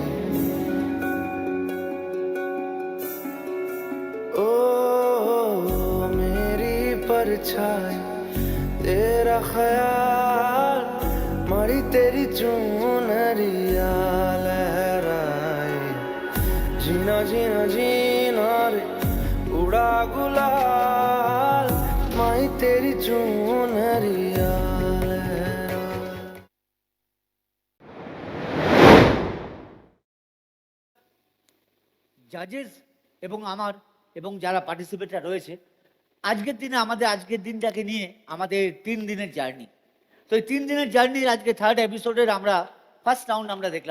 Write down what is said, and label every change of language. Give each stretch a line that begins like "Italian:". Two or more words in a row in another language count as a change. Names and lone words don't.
Hindi: ओ मेरी परछाई, तेरा ख्याल, मारी तेरी चुनरिया लहराए। जीना जीना जीना रे उड़ा गुलाल, माही तेरी चुनरिया लहराए।
Bangla: জাজেস এবং আমার এবং যারা পার্টিসিপেটরা রয়েছে, আজকের দিনে আমাদের আজকের দিনটাকে নিয়ে আমাদের 3 দিনের জার্নি। তো এই 3 দিনের জার্নির আজকে
English: third episode
Bangla: আমরা
English: first round
Bangla: আমরা দেখলাম।